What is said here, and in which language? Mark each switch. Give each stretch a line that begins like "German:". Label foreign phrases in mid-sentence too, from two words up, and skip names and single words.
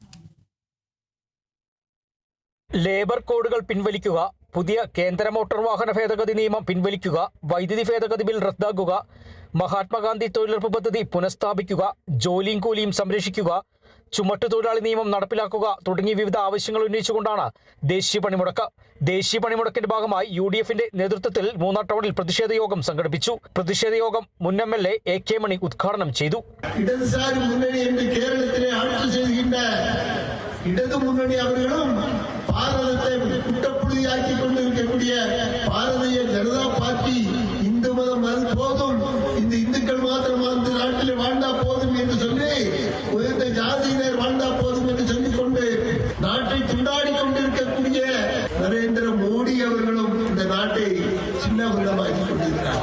Malayalam: ലേബർ കോഡുകൾ പിൻവലിക്കുക, പുതിയ കേന്ദ്ര മോട്ടോർ വാഹന ഭേദഗതി നിയമം പിൻവലിക്കുക, വൈദ്യുതി ഭേദഗതി ബിൽ റദ്ദാക്കുക, മഹാത്മാഗാന്ധി തൊഴിലുറപ്പ് പദ്ധതി പുനഃസ്ഥാപിക്കുക, ജോലിയും കൂലിയും സംരക്ഷിക്കുക, ചുമട്ടുതൊഴിലാളി നിയമം നടപ്പിലാക്കുക തുടങ്ങിയ വിവിധ ആവശ്യങ്ങൾ ഉന്നയിച്ചുകൊണ്ടാണ് ദേശീയ പണിമുടക്ക്. ദേശീയ പണിമുടക്കിന്റെ ഭാഗമായി UDFന്റെ നേതൃത്വത്തിൽ മൂന്നാർ ടൗണിൽ പ്രതിഷേധ യോഗം സംഘടിപ്പിച്ചു. പ്രതിഷേധ യോഗം മുൻ MLA AK മണി ഉദ്ഘാടനം ചെയ്തു.
Tamil: இடது முன்னணி அவர்களும் பாரதத்தை குட்டப்புள்ளியாக்கி கொண்டிருக்கக்கூடிய பாரதிய ஜனதா பார்ட்டி இந்து மதம் அது போதும், இந்த இந்துக்கள் மாத்திரம் அந்த நாட்டில் வாழ்ந்தா போதும் என்று சொல்லி உயர்ந்த ஜாதியினர் வாழ்ந்தா போதும் என்று சொல்லிக் கொண்டு நாட்டை துண்டாடி கொண்டிருக்கக்கூடிய நரேந்திர மோடி அவர்களும் இந்த நாட்டை சின்ன பின்னமாக்கி கொண்டிருக்கிறார்.